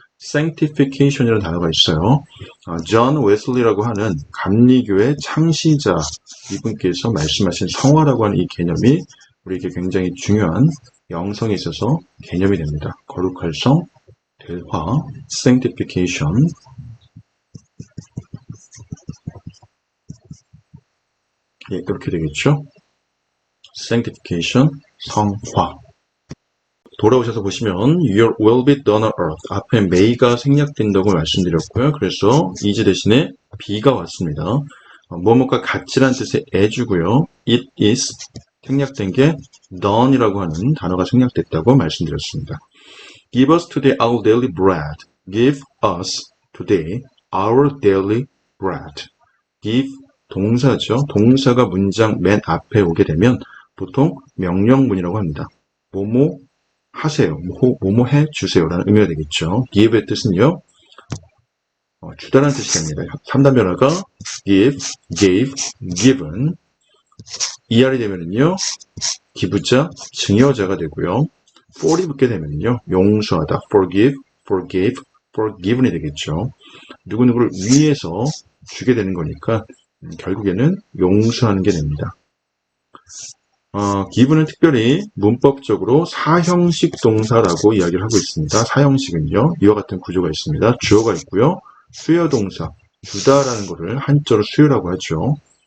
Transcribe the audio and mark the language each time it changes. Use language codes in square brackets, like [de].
[ko] sanctification이라는 단어가 있어요. 존 웨슬리라고 하는 감리교의 창시자 이분께서 말씀하신 성화라고 하는 이 개념이 우리에게 굉장히 중요한 영성에 있어서 개념이 됩니다. 거룩할 성, 대화, sanctification. 예, 그렇게 되겠죠. sanctification, 성화. [en] 돌아오셔서 보시면 your will be done on earth. [ko] 앞에 may가 생략된다고 말씀드렸고요. 그래서 is 대신에 be가 왔습니다. 뭐뭐가 같이란 뜻의 as고요. it is 생략된 게 done이라고 하는 단어가 생략됐다고 말씀드렸습니다. [en] Give us today our daily bread. Give us today our daily bread. [ko] give 동사죠. 동사가 문장 맨 앞에 오게 되면 보통 명령문이라고 합니다. 뭐뭐 하세요. 뭐뭐 해 주세요라는 의미가 되겠죠. give의 뜻은요. 주다라는 뜻이 됩니다. 3단 변화가 give, gave, given. ER이 되면은요. 기부자, 증여자가 되고요. for이 붙게 되면요. 용서하다. forgive, forgave, forgiven 이 되겠죠. 누구누구를 위해서 주게 되는 거니까 결국에는 용서하는 게 됩니다. give는 특별히 문법적으로 사형식 동사라고 이야기를 하고 있습니다. 사형식은요. 이와 같은 구조가 있습니다. 주어가 있고요. 수요 동사, 주다라는 것을 한자로 수요라고 하죠.